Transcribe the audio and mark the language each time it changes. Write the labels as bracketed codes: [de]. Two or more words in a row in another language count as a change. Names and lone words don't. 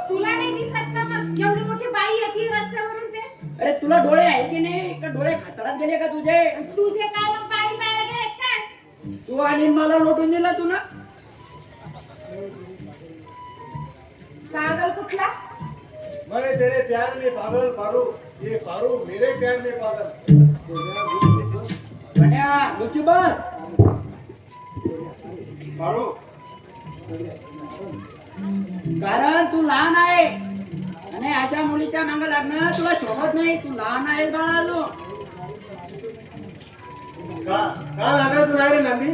[mr] तुला नाही दिसत का मग एवढी मोठी बाई येते रस्त्यावरून ते? अरे तुला डोळे आहे की नाही? का डोळे खसडत गेले का तुझे? तुझे काय मग पाणी प्यायला गेले काय? तू आणि मला लोटून दिला तू ना. पागल कुठला? [hi] मैं तेरे प्यार में पागल पारू, ये पारू मेरे प्यार में पागल. [mr] गण्या, गपचूप बस. पारू कारण तू लहान आहे आणि अशा मुलीच्या मांग लागणं तुला शोभत नाही. तू लहान आहेस बाळा अजून. का लागत नाही रे नंदी?